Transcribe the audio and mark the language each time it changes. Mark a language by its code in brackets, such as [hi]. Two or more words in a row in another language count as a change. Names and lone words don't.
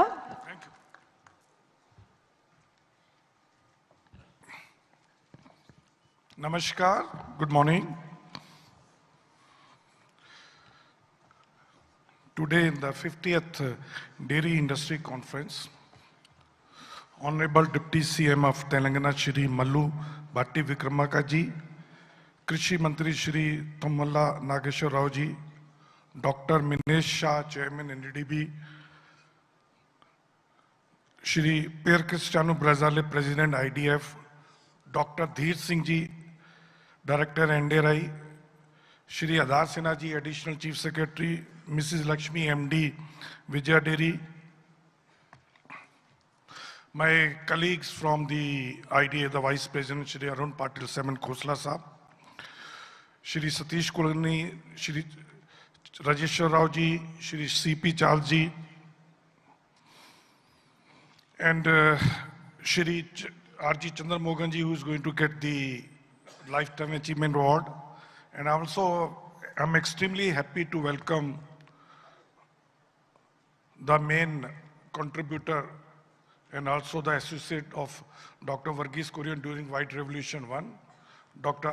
[en] Thank you. Namaskar, good morning. Today in the 50th Dairy Industry Conference, Honorable Deputy CM of Telangana, Sri.Mallu Batti Vikramarka ji, [hi] Krishi Mantri [en] Shri Tummala Nageshwar Rao ji, Dr. Minesh Shah, Chairman NDDB, Shri Per Cristiano Brazale, President IDF, Dr. Dheer Singh ji, Director NDRI, Shri Adhar Sinha ji, Additional Chief Secretary, Mrs. Lakshmi MD, Vijaya Dairy, my colleagues from the IDA, the Vice President, Shri Arun Patil Seman Khosla Saab, Shri Satish Kulkarni, Shri Rajeshwar Rao ji, Shri C.P. Chal ji, and Shri R.G. Chandramohan ji, who is going to get the Lifetime Achievement Award. And also, I'm extremely happy to welcome the main contributor and also the associate of Dr. Varghese Kurian during White Revolution 1, Dr.